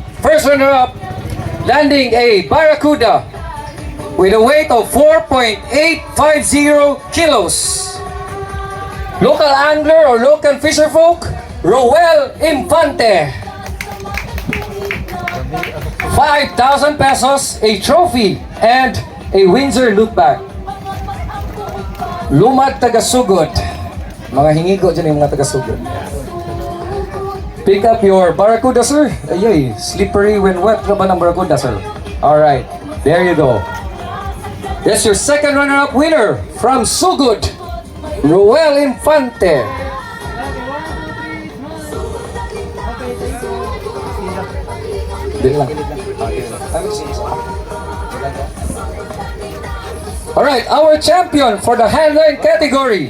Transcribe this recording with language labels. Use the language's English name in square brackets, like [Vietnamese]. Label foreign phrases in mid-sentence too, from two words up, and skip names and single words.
[English] First runner-up, landing a Barracuda with a weight of 4.850 kilos. Local angler or local fisher folk, Roel Infante. 5,000 pesos, a trophy, and a Windsor look bag. [Cebuano] Lumad taga-sugod. Mga hingigo dyan yung mga taga-sugod. [English] Pick up your Barracuda, sir. Ayay, slippery when wet na ba ng Barracuda, sir? Alright, there you go. That's your second runner-up winner from Sugod, Roel Infante. Alright, our champion for the handline category.